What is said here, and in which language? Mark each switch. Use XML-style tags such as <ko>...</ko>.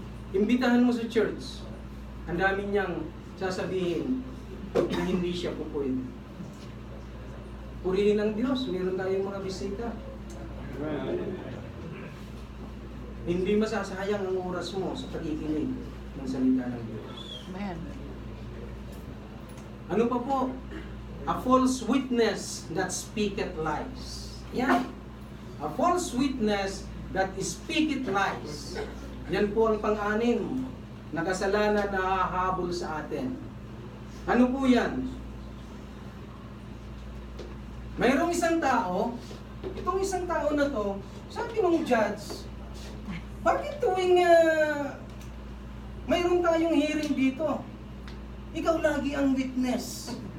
<tl>Imbitahan mo sa church. Ang dami niyang sasabihin na hindi siya po pwede. Purihin ang Diyos. Meron tayong mga bisita. Hindi masasayang ang oras mo sa pakikinig ng salita ng Diyos. Amen. Ano pa po?</tl> <en>A false witness that speaketh lies.</en> <tl>Yan.</tl> <en>A false witness that speaketh lies.</en> <tl>Yan po ang pang-anim na kasalanan na hahabol sa atin. Ano po yan? Mayroong isang tao, itong isang tao na to, sabi ng judge, bakit tuwing mayroon tayong hearing dito, ikaw lagi ang witness?</tl>